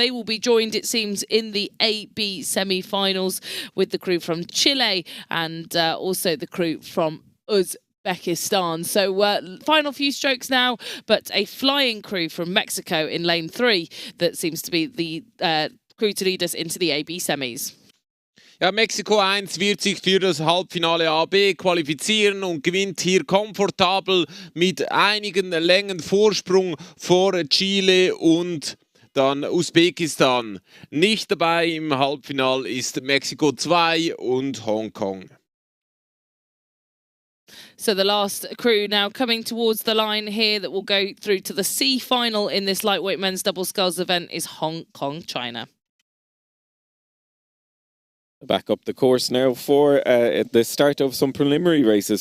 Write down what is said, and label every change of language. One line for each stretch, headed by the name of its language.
English: They will be joined, it seems, in the A-B semi-finals with the crew from Chile and also the crew from Uzbekistan. So final few strokes now, but a flying crew from Mexico in lane 3 that seems to be the crew to lead us into the AB semis.
German: Ja, Mexiko 1 wird sich für das Halbfinale AB qualifizieren und gewinnt hier komfortabel mit einigen Längen Vorsprung vor Chile und dann Usbekistan. Nicht dabei im Halbfinale ist Mexiko 2 und Hongkong.
English: So the last crew now coming towards the line here that will go through to the C final in this lightweight men's double sculls event is Hong Kong, China. Back up the course now for the start of some preliminary races.